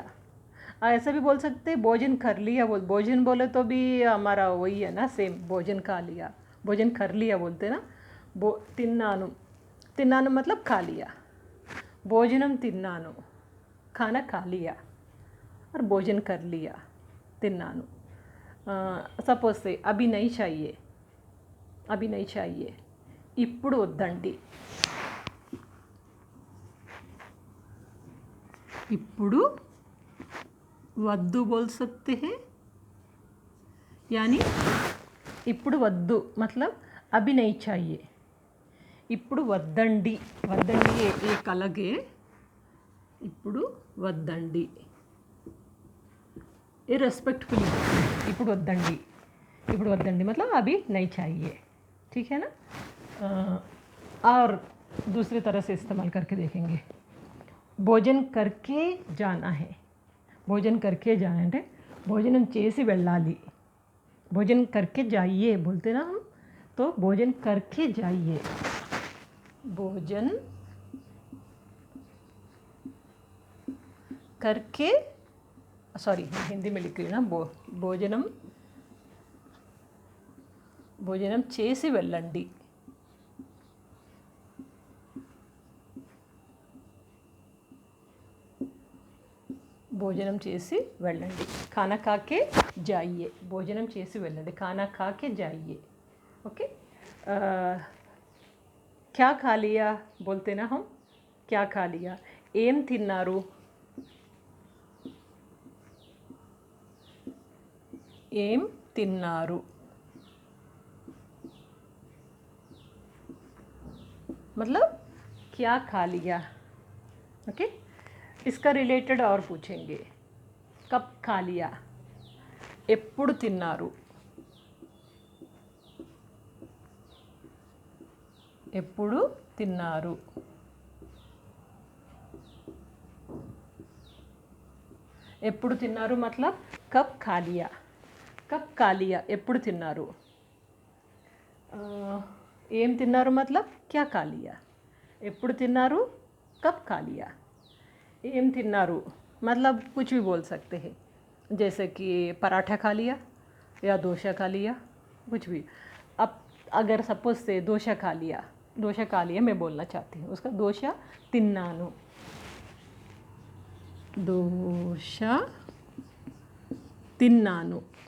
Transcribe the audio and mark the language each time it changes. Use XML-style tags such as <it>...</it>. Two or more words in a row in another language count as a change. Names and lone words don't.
<hi>ऐसा भी बोल सकते हैं भोजन कर लिया। भोजन बोले तो भी हमारा वही है ना, सेम, भोजन खा लिया, भोजन कर लिया बोलते ना।</hi> <te>తిన్నాను, తిన్నాను</te> <hi>मतलब खा लिया,</hi> <te>భోజనం తిన్నాను,</te> <hi>खाना खा लिया, और भोजन कर लिया, తిన్నాను। सपोज से अभी नहीं चाहिए, अभी नहीं चाहिए,</hi> <te>ఇప్పుడు వద్దండి, ఇప్పుడు వద్దు</te> <hi>बोल सकते हैं। यानी</hi> <te>ఇప్పుడు వద్దు</te> <hi>मतलब अभी नहीं चाहिए,</hi> <te>ఇప్పుడు వద్దండి, వద్దండి</te> <hi>एक अलग है,</hi> <te>ఇప్పుడు వద్దండి</te> <hi>ये रेस्पेक्टफुली,</hi> <te>ఇప్పుడు వద్దండి, ఇప్పుడు వద్దండి</te> <hi>मतलब अभी नहीं चाहिए। ठीक है ना। और दूसरी तरह से इस्तेमाल करके देखेंगे। भोजन करके जाना है, भोजन करके जाना है,</hi> <te>భోజనం చేసి వెళ్ళాలి,</te> <hi>भोजन करके जाइए बोलते ना हम, तो भोजन करके जाइए, भोजन करके, सॉरी हिंदी में लिख रही हूँ ना, भोजनम,</hi> <te>భోజనం చేసి వెళ్ళండి. భోజనం చేసి వెళ్ళండి.</te> <hi>खाना खा के जाइए.</hi> <te>భోజనం చేసి వెళ్ళండి.</te> <hi>खाना खा के जाइए. ओके. क्या खा लिया बोलते ना हम. क्या खा लिया.</hi> <te>ఏం తిన్నారు. ఏం తిన్నారు.</te> <hi>मतलब क्या खा लिया. ओके. इसका रिलेटेड और पूछेंगे. कब खा लिया.</hi> <te>ఎప్పుడు తిన్నారు. ఎప్పుడు తిన్నారు. ఎప్పుడు తిన్నారు</te> <hi>मतलब कब खा लिया. कब खा लिया.</hi> <te>ఎప్పుడు తిన్నారు. ఏం తిన్నారు</te> <hi>मतलब क्या खा लिया.</hi> <te>ఎప్పుడు తిన్నారు.</te> <hi>कब खा लिया.</hi> <te>ఏం తిన్నారు</te> <hi>मतलब कुछ भी बोल सकते हैं. जैसे कि पराठा खा लिया या डोसा खा लिया, कुछ भी. अब अगर सपोज से डोसा खा लिया मैं बोलना चाहती हूँ उसका</hi> <te>దోస తిన్నాను. దోస తిన్నాను.</te>